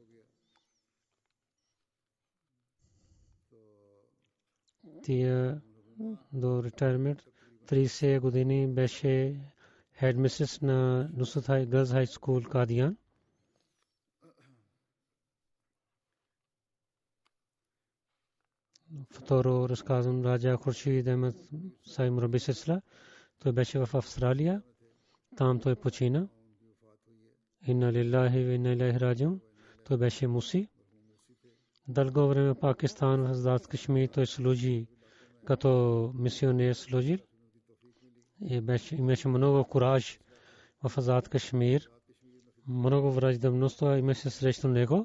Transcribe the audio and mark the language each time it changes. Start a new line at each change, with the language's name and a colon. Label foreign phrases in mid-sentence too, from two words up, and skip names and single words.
Bulgarian: Тя до ретайрмент 30 години беше хедмистрес на Нусрат Гърлс Хай Скул Кадиян. Второ разказвам Раджа Хуршид Ахмад Сахиб Мурабби Силсила. Той беше в Австралия. Там той почина.
Arabic: إنا لله وإنا إليه راجعون.
Bulgarian: Той беше муси. Дълго време Пакистан в Азад Кашмир той служи като мисионер служил. Имаше много кураж в Азад Кашмир. Много враждебност имаше срещу него.